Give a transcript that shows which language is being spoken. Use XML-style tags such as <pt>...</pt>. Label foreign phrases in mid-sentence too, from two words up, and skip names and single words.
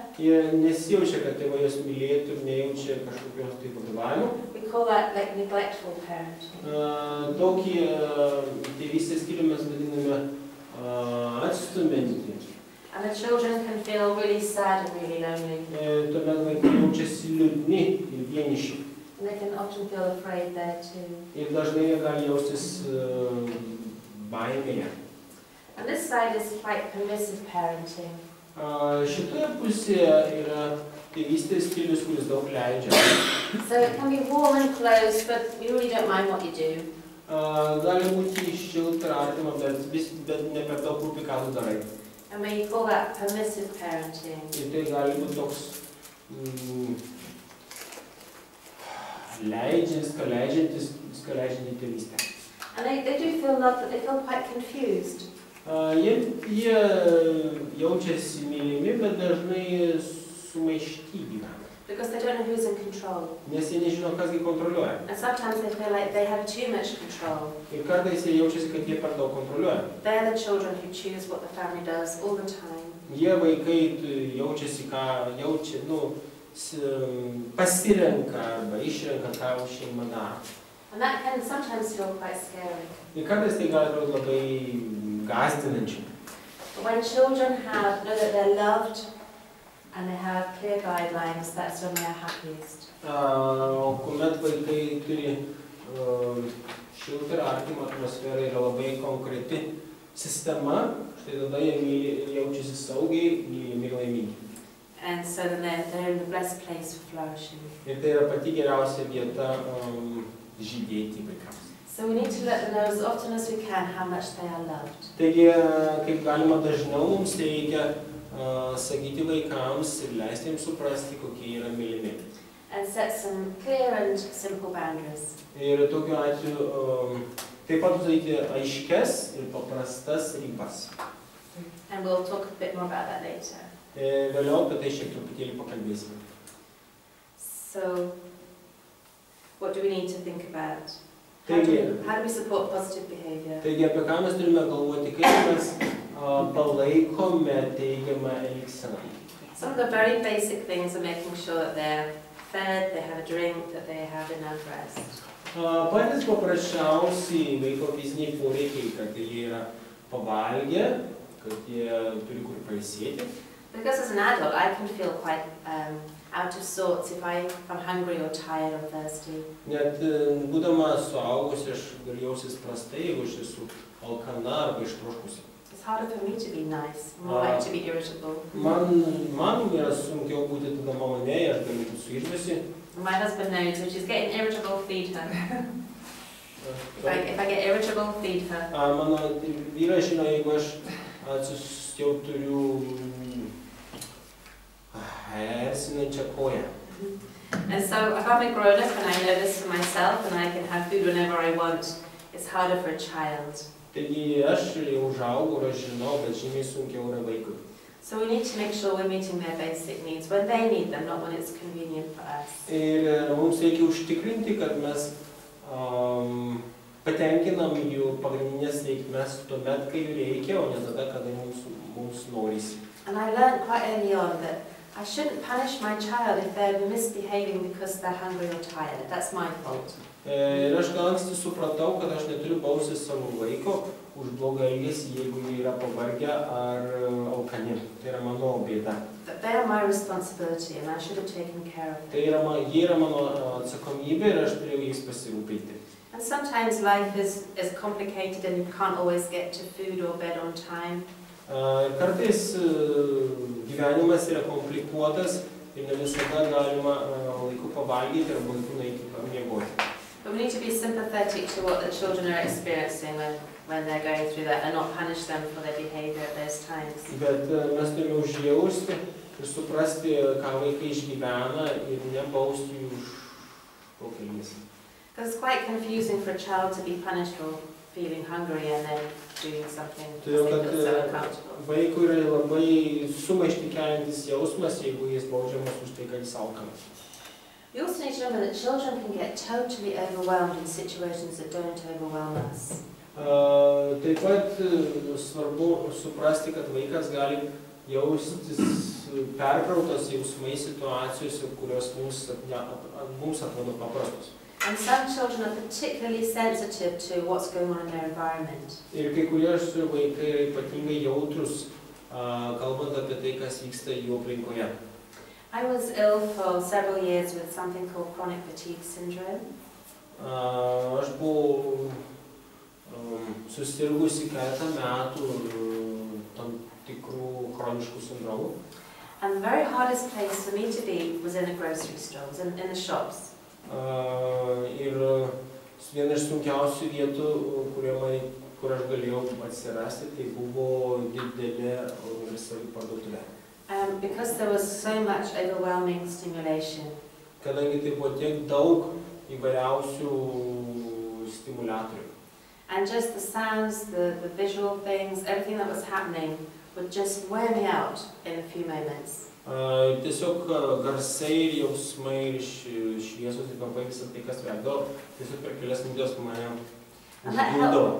<lt>jie nesijaučia, kad tėvai juos mylėtų ir nejaučia kažkokios tai vadovavimo.</lt> <en>We call that like neglectful parenting.</en> <lt>Tokį tėvystės stilių mes vadiname atstuminti.</lt> <en>And the children can feel really sad and really lonely.</en> <lt>Tuomet vaikai jaučiasi liūdni ir vieniši.</lt> <en>And they can often feel afraid there too.</en> <lt>Ir dažnai jie gali jaustis baimėje.</lt> <en>And this side is quite permissive parenting.</en> <lt>Šitoje pusėje yra tėvystės stilius, kuris daug leidžia.</lt> <en>So it can be warm and close, but we really don't mind what you do.</en> <lt>Gali būti šilta ir artima, bet ne per daug rūpi, ką tu darai.</lt> <en>And we call that permissive parenting.</en> <lt>Ir tai gali būti toks leidžianti tėvystė.</lt> <en>And they do feel loved, but they feel quite confused.</en> <lt>Jie jaučiasi mylimi, bet dažnai sumaišty gyvena.</lt> <en>Because they don't know who's in control.</en> <lt>Nes jie nežino, kasgi kontroliuoja.</lt> <en>And sometimes they feel like they have too much control.</en> <lt>Ir kartais jie jaučiasi, kad jie per daug kontroliuoja.</lt> <en>They're the children who choose what the family does all the time.</en> <lt>Jie vaikai jaučiasi, ką jaučia, pasirenka arba išrenka, ką šeima daro.</lt> <en>And that can sometimes feel quite scary.</en> <lt>Ir kartais tai gali būti labai gąsdinančiai.</lt> <en>But when children know that they're loved and they have clear guidelines, that's when they're happiest.</en> <lt>O kuomet vaikai turi šiltą ir artimą atmosferą, yra labai konkreti sistema, štai tada jie jaučiasi saugiai, mylimi ir laimingi.</lt> <en>And so then they're in the blessed place for flourishing.</en> <lt>Ir tai yra pati geriausia vieta žydėti vaikams.</lt> <en>So we need to let them know as often as we can how much they are loved.</en> <lt>Taigi, kaip galima dažniau mums reikia sakyti vaikams ir leisti jiems suprasti, kokie yra mylimi.</lt> <en>And set some clear and simple boundaries.</en> <lt>Ir tokiu atveju taip pat daryti aiškes ir paprastas ribas.</lt> <en>And we'll talk a bit more about that later.</en> <lt>Vėliau apie tai šiek truputėlį pakalbėsime.</lt> <en>So, what do we need to think about? How</en> <lt>Taigi,</lt> <en>do we support positive behavior?</en> <lt>Taigi, apie ką mes turime galvoti, kaip mes palaikome teigiamą elgseną.</lt> <en>Some of the very basic things are making sure that they're fed, they have a drink, that they have enough rest.</en> <lt>Patys paprasčiausiai vaiko fiziniai poreikiai, kad jie yra pavalgę, kad jie turi kur pailsėti.</lt> <en>Because as an adult, I can feel quite out of sorts if I'm hungry or tired or thirsty.</en> <lt>Net būdama suaugusi, aš galiu jaustis prastai, jeigu aš esu alkana arba ištroškusi.</lt> <en>It's harder for me to be nice, more like to be irritable.</en> <lt>Man yra sunkiau būti tada maloniai, aš galiu būti suirzusi.</lt> <en>My husband knows if she's getting irritable, feed her. If I get irritable, feed her.</en> <lt>Mano vyras žino, jeigu aš jau turiu erzinančią koją.</lt> <en>And so if I'm a grown-up and I know this for myself and I can have food whenever I want, it's harder for a child.</en> <lt>Taigi aš jau užaugau ir aš žinau, bet žymiai sunkiau yra vaikui.</lt> <en>So we need to make sure we're meeting their basic needs when they need them, not when it's convenient for us.</en> <lt>Ir mums reikia užtikrinti, kad mes patenkinam jų pagrindinės reikmes tuomet, kai jų reikia, o ne tada, kada mums norisi.</lt> <en>And I learned quite early on that I shouldn't punish my child if they're misbehaving because they're hungry or tired. That's my fault.</en> <lt>Ir aš gal anksti supratau, kad aš neturiu bausti savo vaiko už blogą elgesį, jeigu jie yra pavargę ar alkani. Tai yra mano bėda.</lt> <en>They are my responsibility and I should have taken care of them.</en> <lt>Jie yra mano atsakomybė ir aš turėjau jais pasirūpinti.</lt> <en>And sometimes life is complicated and you can't always get to food or bed on time.</en> <lt>Kartais gyvenimas yra komplikuotas ir ne visada galima laiku pavalgyti arba laiku nueiti pamiegoti.</lt> <en>But we need to be sympathetic to what the children are experiencing when they're going through that and not punish them for their behavior at those times.</en> <lt>Bet mes turime užjausti ir suprasti, ką vaikai išgyvena ir nebausti jų už kokį elgesį.</lt> <en>Because it's quite confusing for a child to be punished for feeling hungry and then doing something because they feel so uncomfortable.</en> <lt>Vaikui yra labai sumaištį keliantis jausmas, jeigu jis baudžiamas už tai, kad jis alkanas.</lt> <en>We also need to remember that children can get totally overwhelmed in situations that don't overwhelm us.</en> <lt>Taip pat svarbu suprasti, kad vaikas gali jaustis perkrautas jausmais situacijose, kurios mums atrodo paprastos.</lt> <en>And some children are particularly sensitive to what's going on in their environment.</en> <lt>Ir kai kurie vaikai yra ypatingai jautrus, kalbant apie tai, kas vyksta jų aplinkoje.</lt> <en>I was ill for several years with something called chronic fatigue syndrome.</en> <lt>Aš buvau susirgusi keletą metų tam tikrų chroniškų sindromų.</lt> <en>And the very hardest place for me to be was in the grocery stores, in the shops.</en> <lt>Ir viena iš sunkiausių vietų, kur aš galėjau atsirasti, tai buvo didelė universali parduotuvė.</lt> <en>Because there was so much overwhelming stimulation.</en> <lt>Kadangi tai buvo tiek daug įvairiausių stimuliatorių.</lt> <en>And just the sounds, the visual things, everything that was happening would just wear me out in a few moments.</en> <lt>Tiesiog garsai ir jausmai ir šviesos ir kvapai, visą tai, kas vykdavo, tiesiog per kelias minutės mane užgriūdavo.</lt>